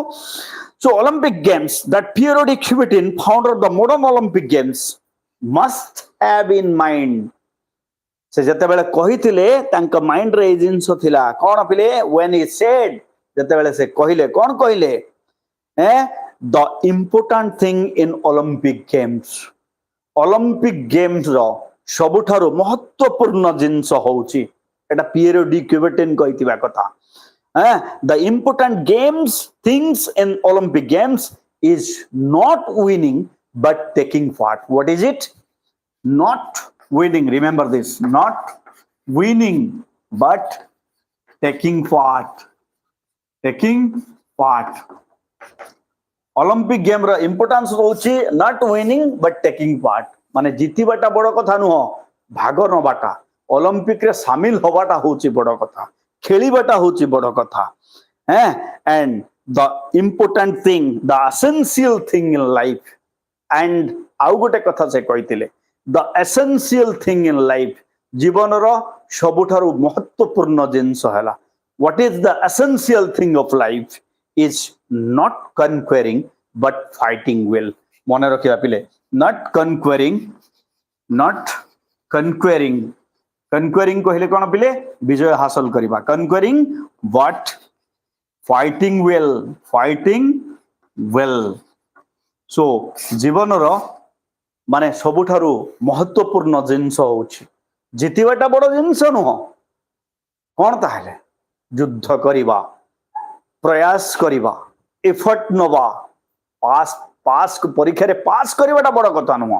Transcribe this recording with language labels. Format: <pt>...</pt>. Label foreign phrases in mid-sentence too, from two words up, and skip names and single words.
<en>So Olympic Games, that Piero di Coubertin, founder of the modern Olympic Games, must have in mind.</en> <or>ସେ ଯେତେବେଳେ କହିଥିଲେ ତାଙ୍କ ମାଇଣ୍ଡରେ ଏଇ ଜିନିଷ ଥିଲା. କଣ ପିଲେ?</or> <en>when he said,</en> <or>ଯେତେବେଳେ ସେ କହିଲେ, କଣ କହିଲେ?</or> <en>the important thing in Olympic Games.</en> <or>Olympic Games ର ସବୁଠାରୁ ମହତ୍ୱପୂର୍ଣ୍ଣ ଜିନିଷ ହଉଛି, ଏଟା ପିଏରୋ ଡି କ୍ୟୁବେଟିନ୍ କହିଥିବା କଥା.</or> <en>The important things in Olympic Games is not winning but taking part. What is it? Not winning. Remember this. Not winning but taking part. Taking part. Olympic game ର importance ହଉଛି not winning but taking part.</en> <or>ମାନେ ଜିତିବାଟା ବଡ଼ କଥା ନୁହଁ, ଭାଗ ନବାଟା। ଅଲିମ୍ପିକ ରେ ସାମିଲ ହବାଟା ହଉଛି ବଡ଼ କଥା, ଖେଳିବାଟା ହଉଛି ବଡ଼ କଥା।</or> <en>And the important thing, the essential thing in life, and</en> <or>ଆଉ ଗୋଟେ କଥା ସେ କହିଥିଲେ,</or> <en>the essential thing in life,</en> <or>ଜୀବନର ସବୁଠାରୁ ମହତ୍ୱପୂର୍ଣ୍ଣ ଜିନିଷ ହେଲା,</or> <en>what is the essential thing of life is not conquering but fighting well.</en> <or>ମନେ ରଖିବା ପିଲେ,</or> <en>not conquering, not conquering.</en> <or>Conquering କହିଲେ କ'ଣ ପିଲେ? ବିଜୟ ହାସଲ କରିବା।</or> <en>Conquering but fighting well, fighting well.</en> <or>So ଜୀବନର ମାନେ ସବୁଠାରୁ ମହତ୍ୱପୂର୍ଣ୍ଣ ଜିନିଷ ହଉଛି ଜିତିବାଟା ବଡ଼ ଜିନିଷ ନୁହଁ। କ'ଣ ତାହେଲେ? ଯୁଦ୍ଧ କରିବା, ପ୍ରୟାସ କରିବା, ଏଫର୍ଟ ନବା, ପାସ୍ ପରୀକ୍ଷାରେ ପାସ୍ କରିବାଟା ବଡ଼ କଥା ନୁହଁ।</or>